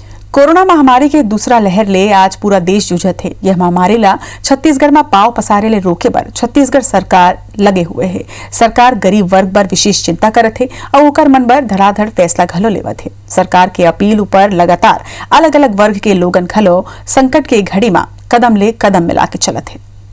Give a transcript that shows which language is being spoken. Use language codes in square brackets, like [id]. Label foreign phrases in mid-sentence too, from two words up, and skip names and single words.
[hne] कोरोना महामारी के दूसरा लहर ले आज पूरा देश जूझत है। यह महामारी ला छत्तीसगढ़ में पाव पसारे ले रोके बर छत्तीसगढ़ सरकार लगे हुए है। सरकार गरीब वर्ग बर विशेष चिंता करत है और ओकर मन बर धड़ाधड़ फैसला घलो लेवत है। सरकार के अपील ऊपर लगातार अलग अलग वर्ग के लोगन घलो संकट के घड़ी में कदम ले कदम मिला के चलत है।